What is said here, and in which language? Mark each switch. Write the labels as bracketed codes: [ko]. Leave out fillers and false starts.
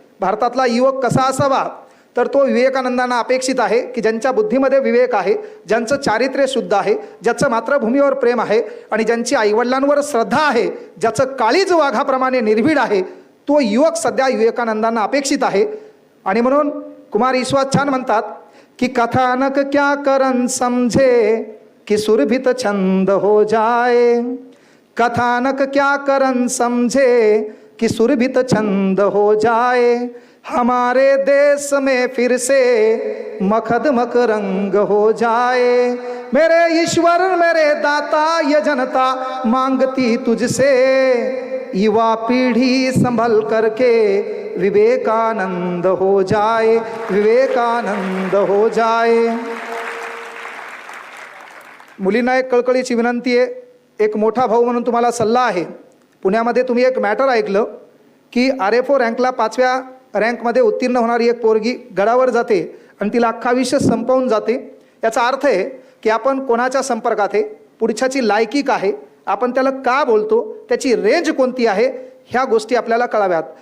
[mr] भारतातला युवक कसा असावा, तर तो विवेकानंदांना अपेक्षित आहे की ज्यांच्या बुद्धीमध्ये विवेक आहे, ज्यांचं चारित्र्य शुद्ध आहे, ज्याचं मातृभूमीवर प्रेम आहे, आणि ज्यांची आईवडिलांवर श्रद्धा आहे, ज्याचं काळीज वाघाप्रमाणे निर्भीड आहे, तो युवक सध्या विवेकानंदांना अपेक्षित आहे. आणि म्हणून कुमार ईश्वर छान म्हणतात की [hi] कथानक क्या करन समझे कि सुरभित छंद हो जाए, कथानक क्या करन समझे कि सुरभित छंद हो जाए, हमारे देश में फिर से मखद मकरंग हो जाए, मेरे ईश्वर मेरे दाता ये जनता मांगती तुझसे, युवा पीढ़ी संभल करके विवेकानंद हो जाए, विवेकानंद हो जाए. [mr] मुलींना एक कळकळीची विनंती आहे, एक मोठा भाऊ म्हणून तुम्हाला सल्ला आहे. पुण्यामध्ये तुम्ही एक मॅटर ऐकलं की RFO रँकला 5व्या रँकमध्ये उत्तीर्ण होणारी एक पोरगी गडावर जाते आणि तिला अख्खा विषय संपवून जाते. याचा अर्थ आहे की आपण कोणाच्या संपर्कात आहे, पुढच्याची लायकी काय आहे, आपण त्याला का बोलतो, त्याची रेंज कोणती आहे, ह्या गोष्टी आपल्याला कळाव्यात.